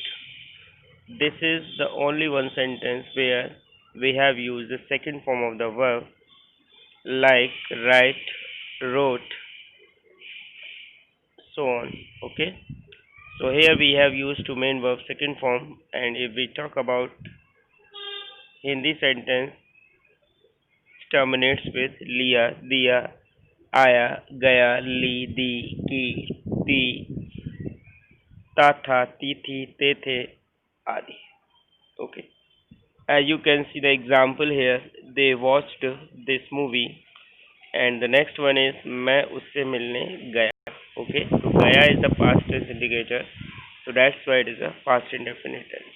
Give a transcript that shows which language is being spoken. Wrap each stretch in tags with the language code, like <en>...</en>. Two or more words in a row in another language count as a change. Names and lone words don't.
<en>This is the only one sentence where we have used the second form of the verb, like write, wrote, so on. Okay, so here we have used two main verbs second form, and if we talk about Hindi sentence, terminates with</en> <hi>लिया, दिया, आया, गया, ली, दी, की, ती, ता था, ती थी, ते थे, आदि.</hi> <en>Okay, as you can see the example here, they watched this movie, and the next one is</en> <hi>मैं उससे मिलने गया.</hi> <en>Okay, so gaya is the past tense indicator, so that's why it is a past indefinite tense.</en>